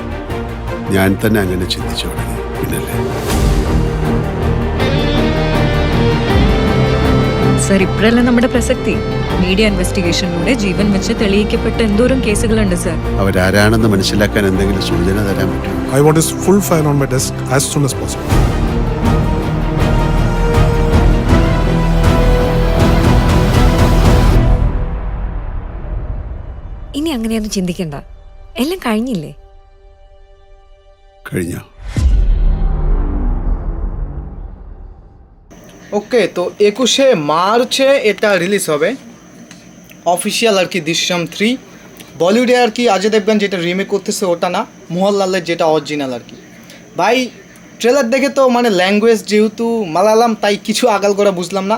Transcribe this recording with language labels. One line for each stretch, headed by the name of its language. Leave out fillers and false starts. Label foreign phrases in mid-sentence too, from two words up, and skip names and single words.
Malayalam: ഞാൻ തന്നെ അങ്ങനെ ചിന്തിച്ചു തുടങ്ങി. പിന്നല്ലേ സർ, ഇപ്പോഴല്ലേ നമ്മുടെ പ്രസക്തി. മീഡിയ ഇൻവെസ്റ്റിഗേഷനിലൂടെ ജീവൻ വെച്ച് തെളിയിക്കപ്പെട്ട എന്തോരം കേസുകളുണ്ട് സർ. അവരാരാണെന്ന് മനസ്സിലാക്കാൻ എന്തെങ്കിലും സൂചന തരാൻ പറ്റുമോ?
English: I want his full file on my desk as soon as possible.
Malayalam: ഇനി അങ്ങനെയൊന്നും ചിന്തിക്കണ്ട, എല്ലാം കഴിഞ്ഞില്ലേ? കഴിഞ്ഞോ?
Bangla: ওকে, তো 21শে মার্চে এটা রিলিজ হবে অফিসিয়াল আর কি দৃশ্যম 3। বলিউডে আর কি অজয় দেবগন যেটা রিমেক করতেছে ওটা না, মোহনলালের যেটা অরিজিনাল আর কি। ভাই ট্রেলার দেখে তো মানে ল্যাঙ্গুয়েজ যেহেতু মালায়ালাম, তাই কিছু আগাল করা বুঝলাম না।